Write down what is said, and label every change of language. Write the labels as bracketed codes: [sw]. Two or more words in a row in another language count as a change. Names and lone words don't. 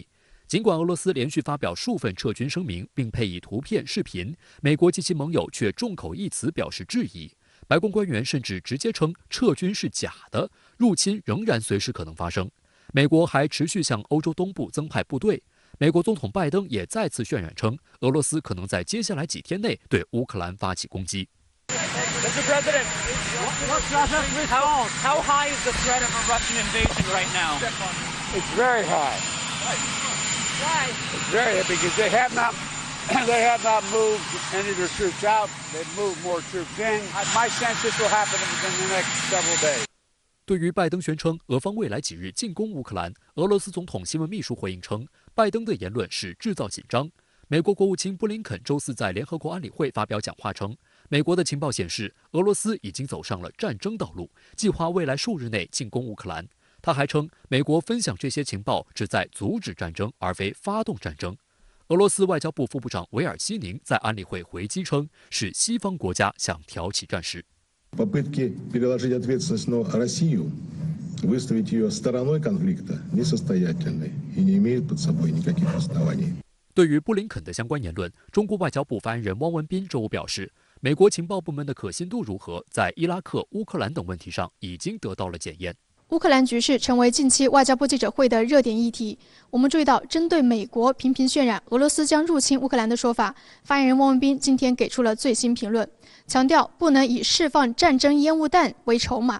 [zh] 尽管俄罗斯连续发表数份撤军声明，并配以图片、视频，美国及其盟友却众口一词表示质疑。白宫官员甚至直接称撤军是假的，入侵仍然随时可能发生。美国还持续向欧洲东部增派部队。美国总统拜登也再次渲染称，俄罗斯可能在接下来几天内对乌克兰发起攻击。 [en] Mr. President, how high is the threat of a Russian invasion right now? It's very high. Why? It's very high because they have not moved any of their troops out. They've moved more troops in. My sense this will happen within the next several days. [zh] 对于拜登宣称俄方未来几日进攻乌克兰，俄罗斯总统新闻秘书回应称，拜登的言论是制造紧张。美国国务卿布林肯周四在联合国安理会发表讲话称，美国的情报显示，俄罗斯已经走上了战争道路，计划未来数日内进攻乌克兰。他还称，美国分享这些情报旨在阻止战争，而非发动战争。俄罗斯外交部副部长韦尔西宁在安理会回击称，是西方国家想挑起战事。 [ru] Попытки переложить ответственность на Россию, выставить ее стороной конфликта, несостоятельны и не имеют под собой никаких оснований. [zh] 对于布林肯的相关言论，中国外交部发言人汪文斌周五表示，美国情报部门的可信度如何，在伊拉克、乌克兰等问题上已经得到了检验。乌克兰局势成为近期外交部记者会的热点议题。我们注意到，针对美国频频渲染俄罗斯将入侵乌克兰的说法，发言人汪文斌今天给出了最新评论，强调不能以释放战争烟雾弹为筹码。